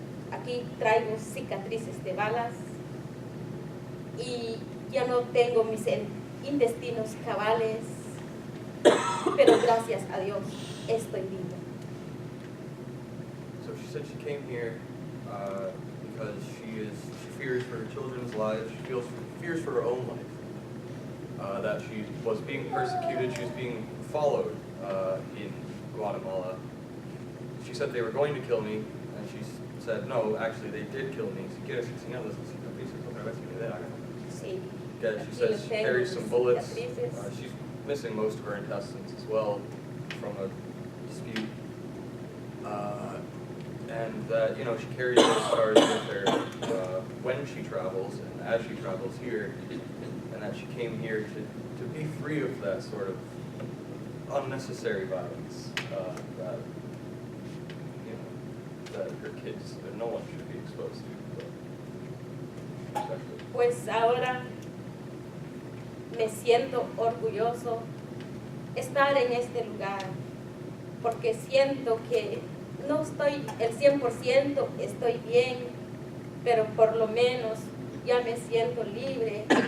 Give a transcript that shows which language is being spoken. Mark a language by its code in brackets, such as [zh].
[es] Aquí traigo cicatrices de balas y ya no tengo mis intestinos cabales, pero gracias a Dios estoy viva. [en] So she said she came here because she fears for her children's lives. She fears for her own life, that she was being persecuted, she was being followed in Guatemala. She said they were going to kill me, and she said, no, actually they did kill me. [es] Si quieres enseñarles las cicatrices otra vez que me dé, Sí. [en] yeah, she says she carries some bullets. She's missing most of her intestines as well from a dispute. And that, you know, she carries those scars with her when she travels and as she travels here, and that she came here to be free of that sort of unnecessary violence that, you know, that her kids, that no one should be exposed to. But [es] Pues ahora me siento orgulloso estar en este lugar, porque siento que no estoy el 100%, estoy bien, pero por lo menos ya me siento libre.